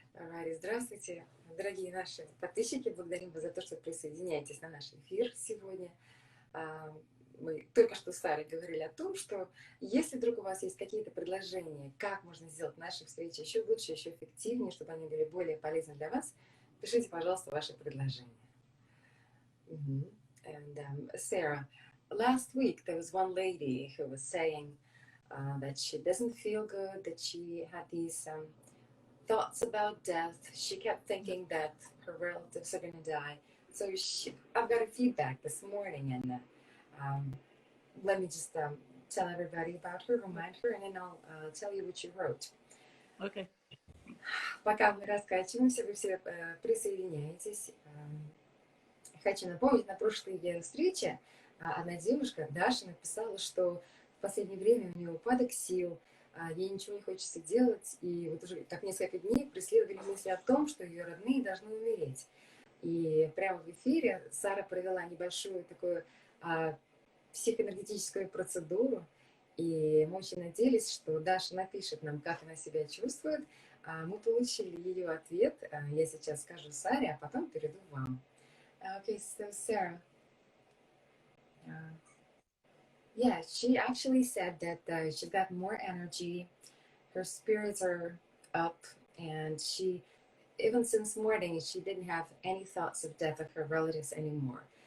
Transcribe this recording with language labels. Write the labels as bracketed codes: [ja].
[ru] Ари, здравствуйте, дорогие наши подписчики. Благодарим вас за то, что присоединяетесь на наш эфир сегодня. Мы только что с Сарой говорили о том, что если вдруг у вас есть какие-то предложения, как можно сделать наши встречи еще лучше, еще эффективнее, чтобы они были более полезны для вас, пишите, пожалуйста, ваши предложения. [en] And Sarah, last week there was one lady who was saying that she doesn't feel good, that she had these thoughts about death. She kept thinking that her relatives are going to die. So I've got a feedback this morning, and let me just tell everybody about her, remind her, and then I'll tell you what you wrote. Okay. [ru] Пока мы раскачиваемся, вы все присоединяетесь. Хочу напомнить, на прошлой встрече одна девушка, Даша, написала, что в последнее время у нее упадок сил, ей ничего не хочется делать, и вот уже как несколько дней преследовали мысли о том, что ее родные должны умереть. И прямо в эфире Сара провела небольшую такую психоэнергетическую процедуру, и мы очень надеялись, что Даша напишет нам, как она себя чувствует. Мы получили ее ответ, я сейчас скажу Саре, а потом перейду к вам. [en] Okay, so Sarah, yeah, she actually said that she's got more energy, her spirits are up, and she, even since morning, she didn't have any thoughts of death of her relatives anymore.